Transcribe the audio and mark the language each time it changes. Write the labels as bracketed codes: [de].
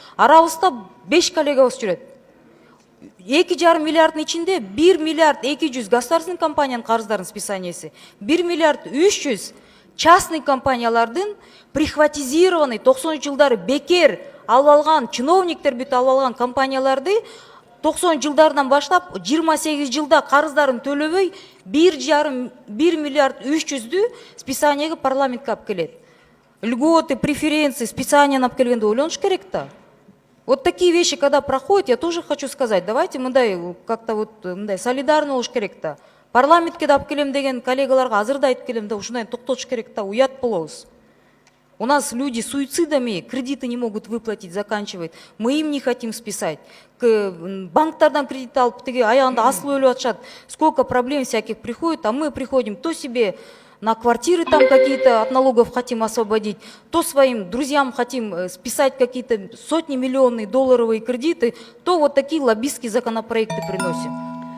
[ky] Арабызда 5 коллегабыз жүрөт. 2,5 миллиарддын ичинде 1 миллиард 200 государственный компаниянын карыздарынын списаниясы, 1 миллиард 300 частный компаниялардын прихватизированный 90 жылдары бекер алып алган, чиновниктер бүт алып алган компанияларды 90 жылдардан баштап 28 жылда карыздарын төлөбөй 1 миллиард 300-дү списанияга парламентке алып келет. [ru] Льготы, преференции, списания [ky] алып келгенде ойлонуш керек да. [ru] Вот такие вещи, когда проходят, я тоже хочу сказать, давайте [ky] мындай [ru] как-то вот мындай солидарный [ky] болуш керек да. Парламентке да алып келем деген коллегаларга азыр да айтып келем да, ушундай токтотуш керек да, уят болобуз. [ru] У нас люди суицидами кредиты не могут выплатить, заканчивают. Мы им не хотим списать. [ky] Банктардан кредит алып, теге аягында асылып өлүп атышат. [ru] Сколько проблем всяких приходит, а мы приходим то себе на квартиры там какие-то от налогов хотим освободить, то своим друзьям хотим списать какие-то сотни миллионные долларовые кредиты, то вот такие лоббистские законопроекты приносим.